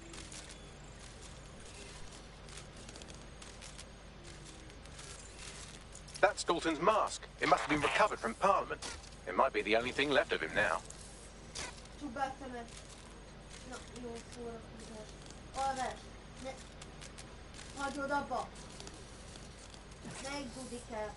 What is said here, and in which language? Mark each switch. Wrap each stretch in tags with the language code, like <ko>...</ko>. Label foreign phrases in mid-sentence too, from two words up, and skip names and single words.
<en>That's Dalton's mask. It must have been recovered from Parliament. It might be the only thing left of him now.</en> <hu>Csubál szemet. Na, jó szórakozás. Alvás. Ne. Hagyod abba. Melyik budi kell?</hu>